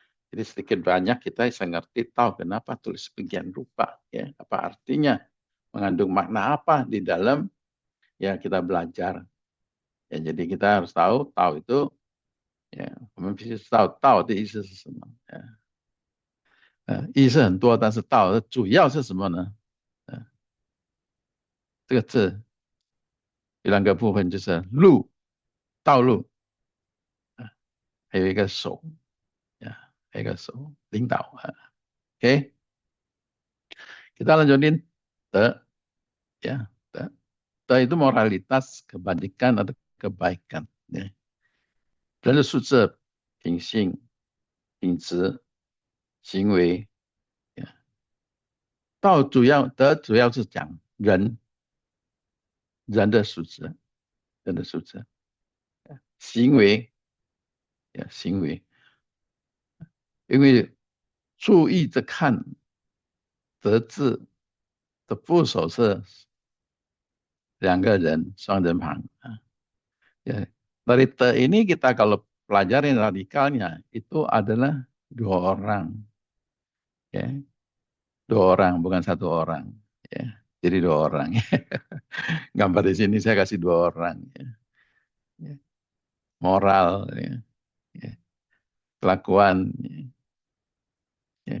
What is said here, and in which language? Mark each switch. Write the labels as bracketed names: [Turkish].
[Indonesian] Jadi sedikit banyak kita bisa ngerti tahu kenapa tulis sebagian rupa. Ya. Apa artinya, mengandung makna apa di dalam ya kita belajar. Ya, jadi kita harus tahu itu ya， [Chinese] 我们必须知道道的意思是什么。意思很多，但是道主要是什么呢？这个字有两个部分，就是路，道路，还有一个手，呀，还有一个手领导啊。 [Indonesian] OK， kita lanjutin the， ya the itu moralitas kebajikan atau kebaikan. Ya. [Chinese] 人的素质、品性、品质、行为，呀，道主要德主要是讲人的素质，人的素质，行为，呀，行为，因为注意着看德字的部首是两个人双人旁啊。 [Indonesian] Ya. Dari te ini kita kalau pelajarin radikalnya itu adalah dua orang, ya, dua orang bukan satu orang, ya. Jadi dua orang. Gambar di sini saya kasih dua orang, ya. Ya. Moral, ya. Ya. Kelakuan, ya. Ya.